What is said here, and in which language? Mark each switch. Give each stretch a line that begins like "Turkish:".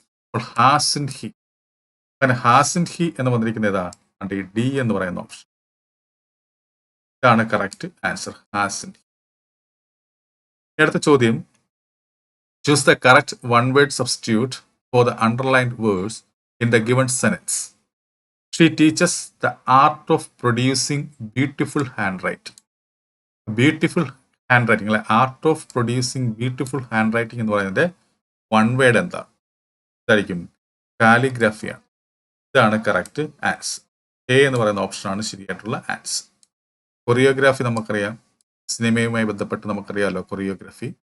Malayalam: അപ്പോൾ has in he. അങ്ങനെ has in he എന്ന് വന്നിരിക്കുന്നത് ഏതാ? ഈ ഡി എന്ന് പറയുന്ന ഓപ്ഷൻ. ഇതാണ് correct answer, has in he. അടുത്ത ചോദ്യം,
English: Choose the correct one word substitute for the underlined words in the given sentence. She teaches the art of producing beautiful handwriting. Beautiful handwriting,
Malayalam: അല്ലെ?
English: art of producing beautiful handwriting
Malayalam: എന്ന് പറയുന്നത്
English: one word
Malayalam: എന്താ? ഇതായിരിക്കും കാലിഗ്രാഫിയാണ്. ഇതാണ് correct answer. A എന്ന് പറയുന്ന ഓപ്ഷനാണ് ശരിയായിട്ടുള്ള ആൻസർ. കൊറിയോഗ്രാഫി നമുക്കറിയാം, സിനിമയുമായി ബന്ധപ്പെട്ട് നമുക്കറിയാമല്ലോ കൊറിയോഗ്രാഫി.